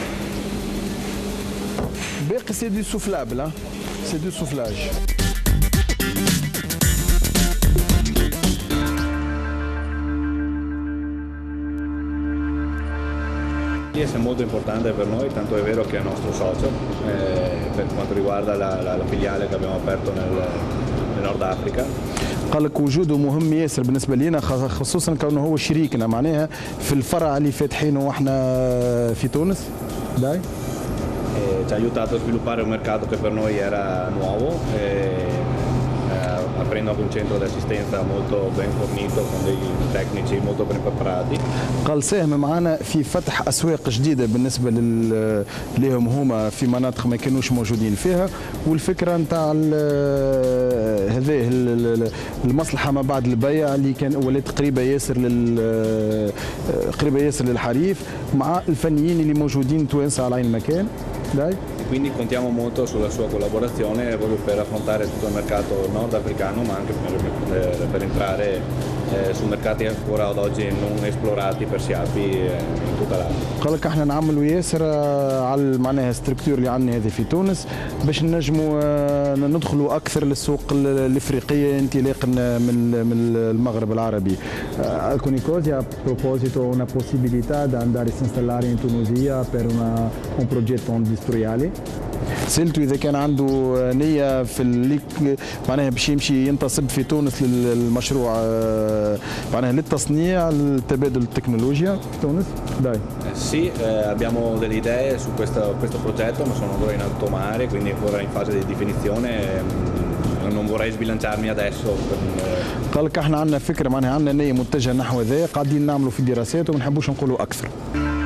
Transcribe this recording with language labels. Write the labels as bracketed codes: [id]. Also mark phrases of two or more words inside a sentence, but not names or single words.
[it] باقي سي دو سوفلابل، سي دو سوفلاج. È molto importante per noi, tanto è vero che è nostro socio per quanto riguarda la filiale che abbiamo aperto nel Nord Africa. [ar] قال لك وجوده مهم ياسر بالنسبه لنا، خصوصا كونه هو شريكنا معناها في الفرع اللي فاتحينه احنا في تونس. [it] داي Ci ha aiutato a sviluppare un mercato che per noi era nuovo, aprendo anche un centro di assistenza molto ben fornito con dei tecnici molto ben preparati. [ar] قال ساهم معنا في فتح اسواق جديده بالنسبه لهم هما في مناطق ما كانوش موجودين فيها، والفكره نتاع هذه المصلحه ما بعد البيع اللي كان ولات قريبه ياسر للحريف مع الفنيين اللي موجودين توانسه على عين المكان. [it] Dai. Quindi contiamo molto sulla sua collaborazione proprio per affrontare tutto il mercato nordafricano, ma anche per entrare su mercati ancora ad oggi non esplorati per Siapi in tutta l'Africa. [ar] قال لك احنا نعملوا ياسر على معناها الستركتور اللي عندنا هذه في تونس باش نجموا ندخلوا اكثر للسوق الافريقيه انطلاقا من المغرب العربي. [it] Alcuni cose a proposito una possibilità di andare a installare in Tunisia per un progetto industriale. [ar] سألته إذا كان عنده نية في اللي معناها باش يمشي ينتصب في تونس للمشروع معناها للتصنيع لتبادل التكنولوجيا في تونس. [it] داي. Sì, abbiamo delle idee su questo progetto, ma sono ancora in alto mare, quindi ancora in fase di definizione. Non vorrei sbilanciarmi adesso. [ar] قال لك احنا عندنا فكرة معناها عندنا نية متجهة نحو ذا، قاعدين نعملوا في دراسات وما نحبوش نقولوا أكثر.